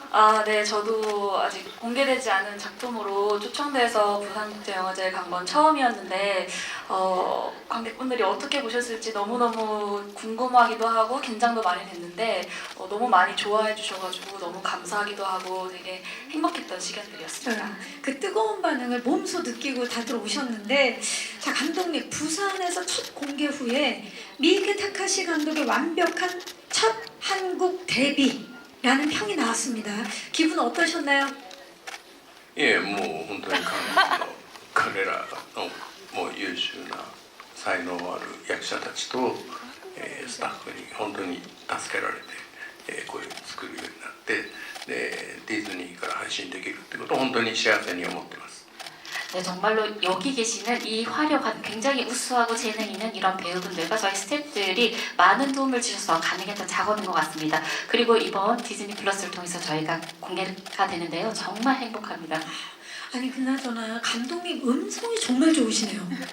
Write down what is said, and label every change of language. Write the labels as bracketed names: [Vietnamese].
[Korean] 아, 네, 저도 아직 공개되지 않은 작품으로 초청돼서 부산국제영화제에 간 건 처음이었는데 관객분들이 어떻게 보셨을지 너무너무 궁금하기도 하고 긴장도 많이 됐는데 너무 많이 좋아해 주셔가지고 너무 감사하기도 하고 되게 행복했던 시간들이었습니다. 그 뜨거운 반응을 몸소 느끼고 다들 오셨는데, 자, 감독님, 부산에서 첫 공개 후에 미ike 타카시 감독의 완벽한 첫 한국 데뷔라는 평이 나왔습니다. 기분 어떠셨나요? [Japanese] いえ、もう本当に彼らのもう優秀な才能ある役者たちと、スタッフに本当に助けられて、こういう作るようになって、でディズニーから配信できるってことを本当に幸せに思ってます。 [Korean] 네, 정말로 여기 계시는 이 화려한 굉장히 우수하고 재능 있는 이런 배우분들과 저희 스태프들이 많은 도움을 주셔서 가능했던 작업인 것 같습니다. 그리고 이번 디즈니 플러스를 통해서 저희가 공개가 되는데요. 정말 행복합니다. 아니, 그나저나 감독님 음성이 정말 좋으시네요.